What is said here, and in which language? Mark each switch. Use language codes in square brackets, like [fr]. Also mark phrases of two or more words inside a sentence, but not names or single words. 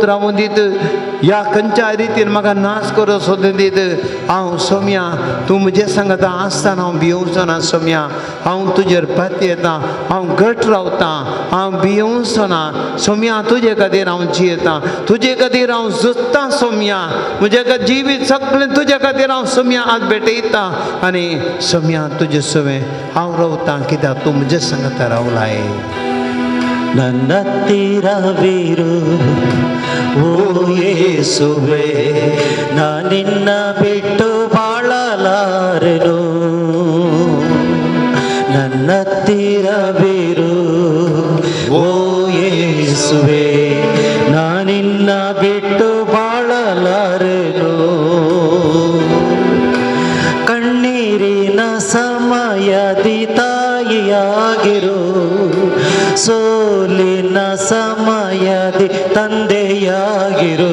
[kok] राहून दीत या खंयच्या रितीन म्हाका नाश करो सोदून दीत हांव सोम्या तूं म्हजे सांगता आसतना हांव भियोवचो ना सोम्या हांव तुजेर पाती येता हांव घट रावतां हांव भियोवचो ना सोम्या तुजे खातीर हांव जियेतां तुजे खातीर हांव झुजतां सोम्या म्हजें जिवीत सगळें तुजे खातीर हांव सोम्या आज भेटयतां आनी सोम्या तुजे सवें हांव रावतां कित्याक तूं म्हजे सांगता रावलाय [kn] ನನ್ನತ್ತಿರವಿರು ಓ ಯೇಸುವೆ ನಾ ನಿನ್ನ ಬಿಟ್ಟು ಬಾಳಲಾರೆನು ನನ್ನತ್ತಿರವಿರು ಓ ಯೇಸುವೆ ನಾ ನಿನ್ನ ಬಿಟ್ಟು ಬಾಳಲಾರೆನು ಕಣ್ಣೀರಿನ ಸಮಯದಿ ತಾಯಿಯಾಗಿರು ಸೋಲಿನ ಸಮಯದಿ ತಂದೆಯಾಗಿರು